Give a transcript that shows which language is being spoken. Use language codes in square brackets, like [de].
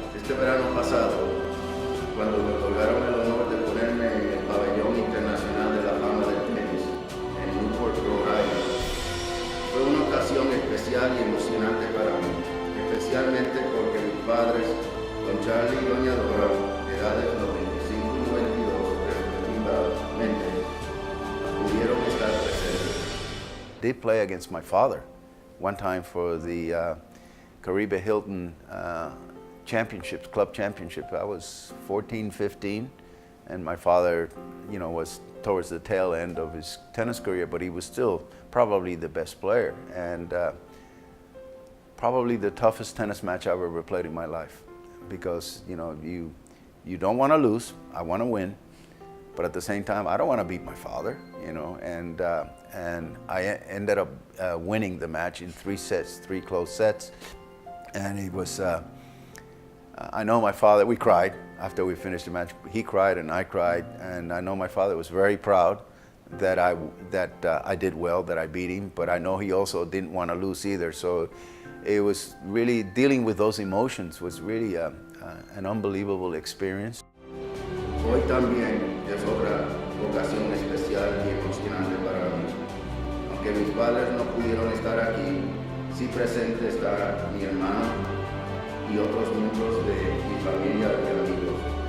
[es] Este verano pasado, cuando me otorgaron el honor de ponerme en el pabellón internacional de la fama del tenis en Newport, Rhode Island, fue una ocasión especial y emocionante para mí, especialmente porque mis padres, Don Charlie y Doña Dora, de edades 95 y 92 respectivamente, pudieron estar presentes. [en] Did play against my father one time for the Caribe Hilton championships, club championship. I was 14, 15, and my father, was towards the tail end of his tennis career, but he was still probably the best player, and probably the toughest tennis match I've ever played in my life, because you don't want to lose. I want to win, but at the same time, I don't want to beat my father, and I ended up winning the match in 3 sets, 3 close sets, and it was. I know my father, we cried after we finished the match. He cried and I cried, and I know my father was very proud that I did well, that I beat him, but I know he also didn't want to lose either. So it was really, dealing with those emotions was really an unbelievable experience. [es] Hoy también es otra ocasión especial y emocionante para mí. Aunque mis padres no pudieron estar aquí, sí presente está mi hermano y otros miembros de mi familia y amigos.